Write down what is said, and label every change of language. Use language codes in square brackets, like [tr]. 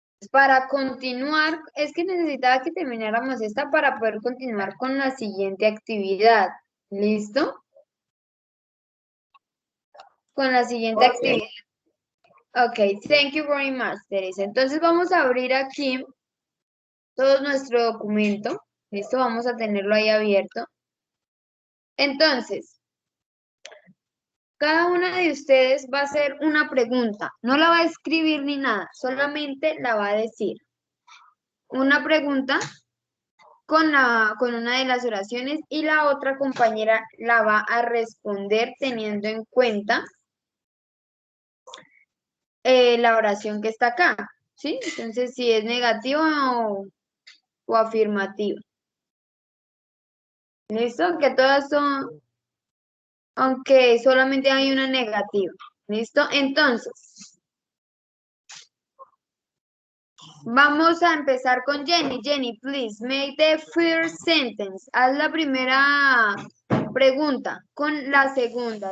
[es] Para continuar, es que necesitaba que termináramos esta para poder continuar con la siguiente actividad. ¿Listo? Con la siguiente actividad. [en] Ok, thank you very much, Teresa. [es] Entonces vamos a abrir aquí todo nuestro documento. ¿Listo? Vamos a tenerlo ahí abierto. Entonces, cada una de ustedes va a hacer una pregunta. No la va a escribir ni nada, solamente la va a decir. Una pregunta con una de las oraciones y la otra compañera la va a responder teniendo en cuenta la oración que está acá, ¿sí? Entonces, si es negativa o afirmativa. ¿Listo? Que todas son, aunque solamente hay una negativa. ¿Listo? Entonces, vamos a empezar con Jenny. [en] Jenny, please, make the first sentence. [es] Haz la primera pregunta con la segunda.